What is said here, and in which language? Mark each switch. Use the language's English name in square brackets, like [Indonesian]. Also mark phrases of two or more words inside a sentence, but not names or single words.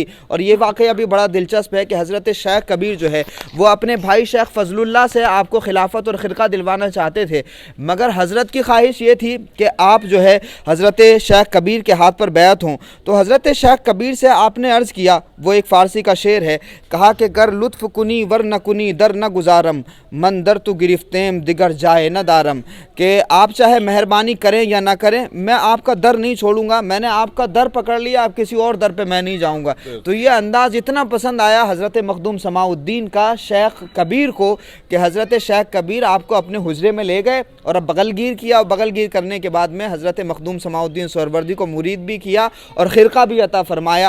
[Urdu] اور یہ واقعہ بھی بڑا دلچسپ ہے کہ حضرت شیخ کبیر جو ہے وہ اپنے بھائی شیخ فضل اللہ سے آپ کو خلافت اور خرقہ دلوانا چاہتے تھے، مگر حضرت کی خواہش یہ تھی کہ آپ جو ہے حضرت شیخ کبیر کے ہاتھ پر بیعت ہوں۔ تو حضرت شیخ کبیر سے آپ نے عرض کیا، وہ ایک فارسی کا شعر ہے، کہا کہ [Persian] گر لطف کنی ور نہ کنی در نہ گزارم، من در تو گرفتیم دیگر جائے نہ دارم، [Urdu] کہ آپ چاہے مہربانی کریں یا نہ کریں میں آپ کا در نہیں چھوڑوں گا، میں نے آپ کا در پکڑ لیا، آپ کسی اور در پہ میں نہیں جاؤں گا۔ تو یہ انداز اتنا پسند آیا حضرت مخدوم سماع الدین کا شیخ کبیر کو کہ حضرت شیخ کبیر آپ کو اپنے حجرے میں لے گئے اور اب بغل گیر کیا، اور بغل گیر کرنے کے بعد میں حضرت مخدوم سماع الدین سہروردی کو مرید بھی کیا اور خرقہ بھی عطا فرمایا۔